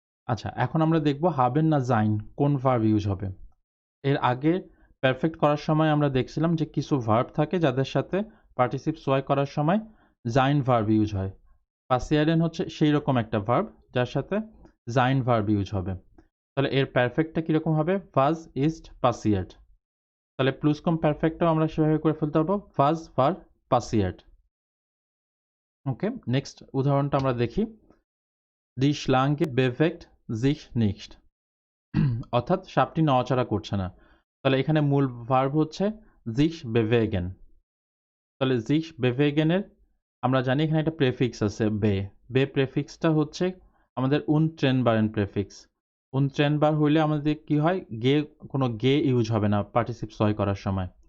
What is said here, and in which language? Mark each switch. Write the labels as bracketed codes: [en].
[bn] আচ্ছা, এখন আমরা দেখব হাবেন না জাইন কোন ভার্ব ইউজ হবে। এর আগে পারফেক্ট করার সময় আমরা দেখছিলাম যে কিছু ভার্ব থাকে যাদের সাথে পার্টিসিপ সোয়াই করার সময় জাইন ভার্ব ইউজ হয়। পাসিয়ারেন হচ্ছে সেই রকম একটা ভার্ব যার সাথে জাইন ভার্ব ইউজ হবে। তাহলে এর পারফেক্টটা কীরকম হবে? [de] ভাজ ইস্ট পাসিয়ার্ড। [bn] তাহলে প্লুসকুম পারফেক্টটাও আমরা সেভাবে করে ফেলতে পারবো [de] ভাজ ভার [bn] passiert. ওকে, নেক্সট উদাহরণটা আমরা দেখি। [de] Die Schlange bewegt sich nicht. [bn] অর্থাৎ সাপটি নড়াচড়া করছে না। তাহলে এখানে মূল ভার্ব হচ্ছে sich bewegen। তাহলে sich bewegen এর আমরা জানি এখানে একটা প্রেফিক্স আছে বে প্রেফিক্সটা হচ্ছে আমাদের untrennbaren প্রেফিক্স। untrennbar হইলে আমাদের কি হয়, কোনো গে ইউজ হবে না পার্টিসিপ সয় করার সময়।